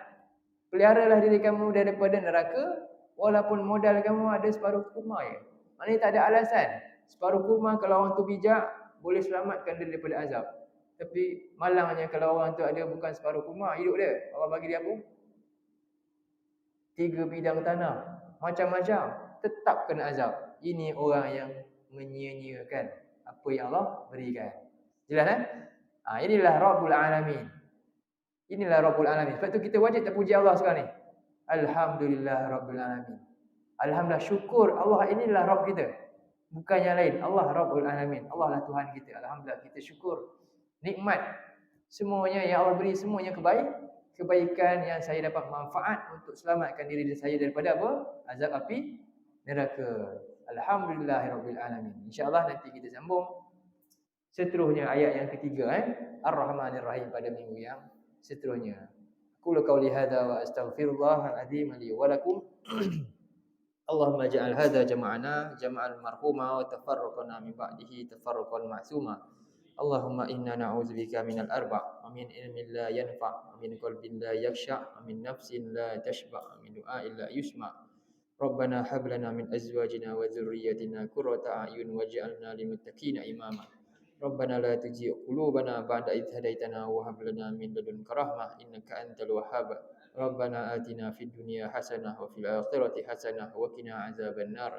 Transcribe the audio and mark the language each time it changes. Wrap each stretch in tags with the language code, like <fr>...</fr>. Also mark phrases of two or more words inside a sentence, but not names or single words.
<ms>Peliharalah diri kamu daripada neraka walaupun modal kamu ada separuh kurma je. Maknanya tak ada alasan. Separuh kurma kalau orang tu bijak boleh selamatkan dia daripada azab. Tapi malangnya kalau orang tu ada bukan separuh kurma, hidup dia, Allah bagi dia apa? 3 bidang tanah, macam-macam, tetap kena azab. Ini orang yang menyia-nyiakan apa yang Allah berikan. Jelas kan? Inilah</ms> <ar>Rabbul Alamin.</ar> <ms>Inilah</ms> <ar>Rabbul Alamin.</ar> <ms>Sebab tu kita wajib terpuji Allah sekarang ni.</ms> <ar>الحمد لله رب العالمين.</ar> <ms>Alhamdulillah, syukur Allah, inilah Rabb kita. Bukan yang lain.</ms> <ar>الله رب العالمين.</ar> <ms>Allah lah Tuhan kita. Alhamdulillah, kita syukur. Nikmat. Semuanya yang Allah beri, semuanya kebaikan yang saya dapat manfaat untuk selamatkan diri saya daripada apa? Azab api neraka.</ms> <ar>الحمد لله رب العالمين.</ar> <ms>InsyaAllah nanti kita sambung seterusnya ayat yang ketiga,</ms> <ar>الرحمن الرحيم,</ar> <ms>pada minggu yang seterusnya.</ms> <ar>قل قولي هذا واستغفر الله العظيم لي ولكم. اللهم اجعل هذا جمعنا جمعا مرحوما وتفرقنا من بعده تفرقا معصوما. اللهم إنا نعوذ بك من الأربع', ومن علم لا ينفع ومن قلب لا يخشع ومن نفس لا تشبع ومن دعاء لا يسمع'. ربنا هب لنا من أزواجنا وذرياتنا قرة أعين واجعلنا للمتقين إماما. ربنا لا تزغ قلوبنا بعد إذ هديتنا وهب لنا من لدنك رحمة إنك أنت الوهاب. ربنا آتنا في الدنيا حسنة وفي الآخرة حسنة وقنا عذاب النار.</ar>